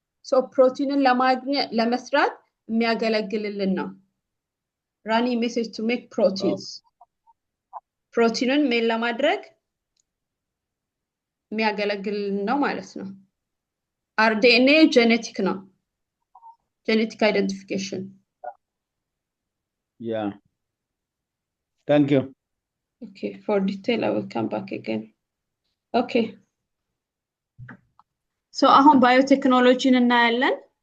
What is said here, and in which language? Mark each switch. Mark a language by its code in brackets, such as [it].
[am] So protein ለመስራት የሚያገለግልልን ነው። [en] Running message to make proteins. [am] ፕሮቲንን ሜል ለማድረግ የሚያገለግልልን ነው ማለት ነው። DNA genetic ነው. [en] Genetic identification. Yeah. Thank you. Okay, for detail I will come back again. Okay. [am] So አሁን ባዮቴክኖሎጂን እናያለን.